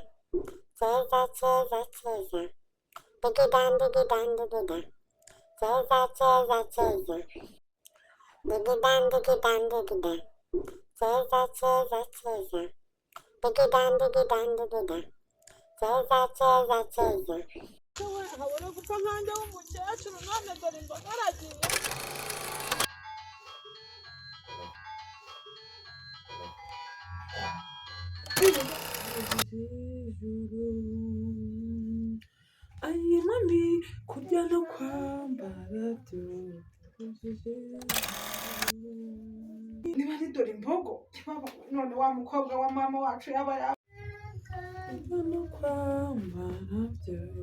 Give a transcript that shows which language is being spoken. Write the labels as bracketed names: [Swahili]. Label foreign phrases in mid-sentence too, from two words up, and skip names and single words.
[Swahili] Cheza cheza cheza. Digidan digidan digidan. Cheza cheza cheza. Digidan digidan digidan. Cheza cheza cheza. Digidan digidan digidan. Cheza cheza cheza. [Kinyarwanda] Habura gupfa nkanjye w'umukecuru none dore imboga aragiye. Ayi mami kurya no kwambara byo niba ari dore imbogo none wa mukobwa wa mama wacu yaba kurya no kwambara byo